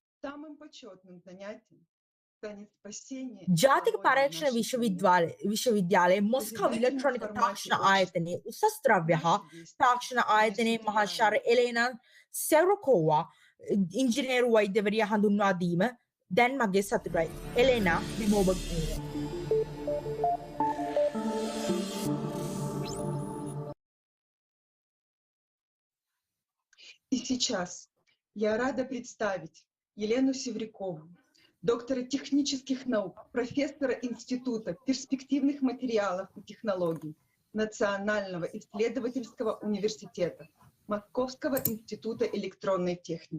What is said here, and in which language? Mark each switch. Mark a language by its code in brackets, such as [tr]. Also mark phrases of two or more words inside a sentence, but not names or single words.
[si] ජාතික පරීක්ෂණ විශ්වවිද්‍යාලයේ මොස්කෝව ඉලෙක්ට්‍රොනික තාක්ෂණ ආයතනයේ උසස් ද්‍රව්‍ය හා තාක්ෂණ ආයතනයේ මහාචාර්ය එලෙනා සෙවරකෝවා ඉංජිනේරු වෛද්‍යවරිය හඳුන්වා දීම දැන් මගේ සතුටයි. එලෙනා විමෝබ. [ru] И сейчас я рада представить Елену Севрякову, доктора технических наук, профессора Института перспективных материалов и технологий Национального исследовательского университета Московского института электронной техники.